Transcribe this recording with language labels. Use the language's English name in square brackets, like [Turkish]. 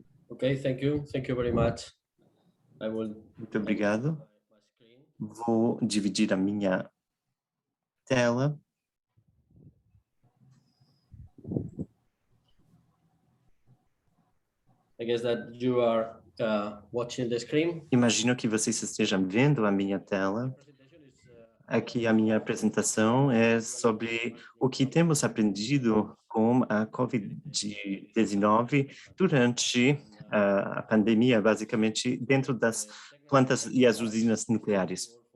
[English] Okay, thank you very much. [Portuguese] Muito obrigado. Vou dividir a minha tela. [English] I guess that you are watching the screen. [Portuguese] Imagino que vocês estejam vendo a minha tela. Aqui a minha apresentação é sobre o que temos aprendido com a COVID-19 durante a pandemia, basicamente dentro das plantas e as usinas nucleares.